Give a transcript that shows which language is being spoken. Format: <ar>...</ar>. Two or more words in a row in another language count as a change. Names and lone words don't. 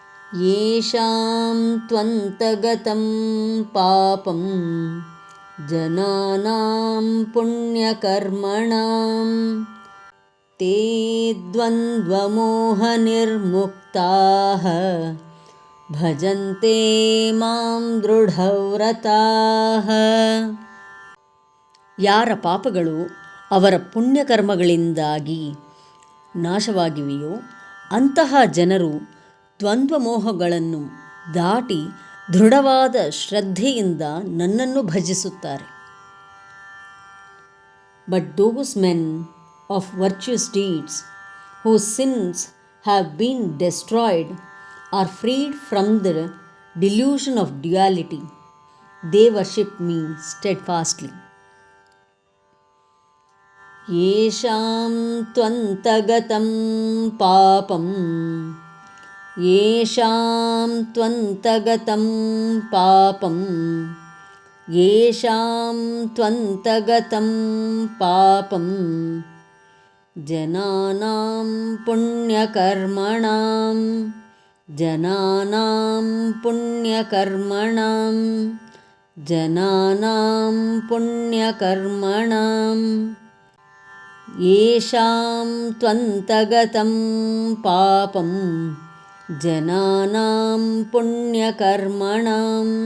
<sa>येषां त्वन्तगतं पापं जनानां पुण्यकर्मणां ते द्वन्द्वमोहनिर्मुक्ताः ಭಜಂತೆ ಮಾಂ ದೃಢವ್ರತಾಃ.</sa> <kn>ಯಾರ ಪಾಪಗಳು ಅವರ ಪುಣ್ಯಕರ್ಮಗಳಿಂದಾಗಿ ನಾಶವಾಗಿವೆಯೋ ಅಂತಹ ಜನರು ದ್ವಂದ್ವಮೋಹಗಳನ್ನು ದಾಟಿ ದೃಢವಾದ ಶ್ರದ್ಧೆಯಿಂದ ನನ್ನನ್ನು ಭಜಿಸುತ್ತಾರೆ.</kn> <en>But those men of virtuous deeds whose sins have been destroyed are freed from the delusion of duality. They worship me steadfastly.</en> <sa>येषां त्वन्तगतं पापं येषां त्वन्तगतं पापं येषां त्वन्तगतं पापं जनानां पुण्यकर्मणां जनानां पुण्यकर्मणां जनानां पुण्यकर्मणां येषां त्वन्तगतं पापं जनानां पुण्यकर्मणां</sa>